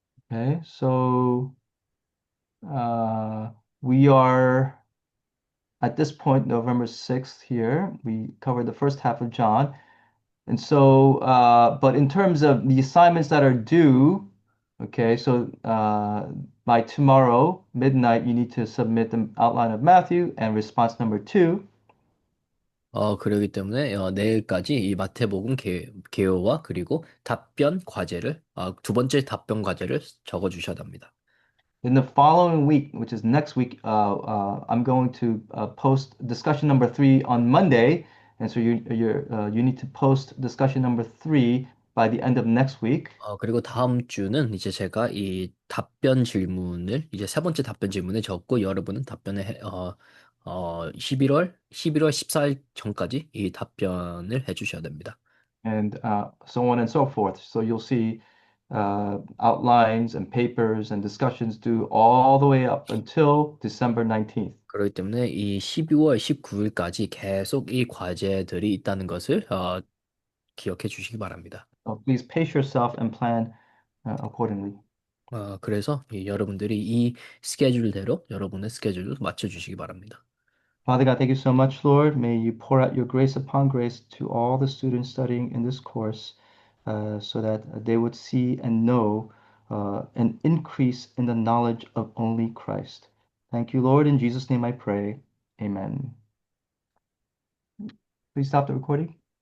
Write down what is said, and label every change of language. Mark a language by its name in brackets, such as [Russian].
[English] Okay, so uh, we are at this point, November 6th here. We covered the first half of John. And so, but in terms of the assignments that are due, okay, so by tomorrow, midnight, you need to submit the outline of Matthew and response number two. [Korean] 그러기 때문에 내일까지 이 마태복음 개요와 그리고 답변 과제를 두 번째 답변 과제를 적어 주셔야 합니다. [English] In the following week, which is next week, I'm going to post discussion number three on Monday. And so you need to post discussion number three by the end of next week. [Korean] 그리고 다음 주는 이제 제가 이 답변 질문을 이제 세 번째 답변 질문을 적고 여러분은 답변을 11월 14일 전까지 이 답변을 해 주셔야 됩니다. [English] And so on and so forth. So you'll see outlines and papers and discussions due all the way up until December 19th. [Korean] 그렇기 때문에 이 12월 19일까지 계속 이 과제들이 있다는 것을 기억해 주시기 바랍니다. [English] So please pace yourself and plan accordingly. [Korean] 그래서 여러분들이 이 스케줄대로 여러분의 스케줄을 맞춰 주시기 바랍니다. [English] Father God, thank you so much, Lord. May you pour out your grace upon grace to all the students studying in this course so that they would see and know an increase in the knowledge of only Christ. Thank you, Lord. In Jesus' name I pray. Amen. Please stop the recording.